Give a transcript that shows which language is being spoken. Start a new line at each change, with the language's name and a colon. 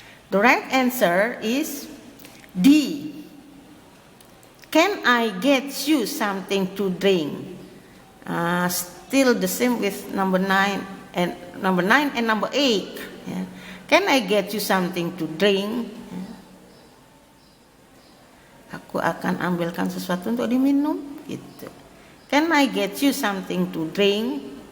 English: The right answer is D. Can I get you something to drink? Still the same with number 9 and number 8. Yeah. Can I get you something to drink? Yeah.
Indonesian: Aku akan ambilkan sesuatu untuk diminum. Gitu.
English: Can I get you something to drink?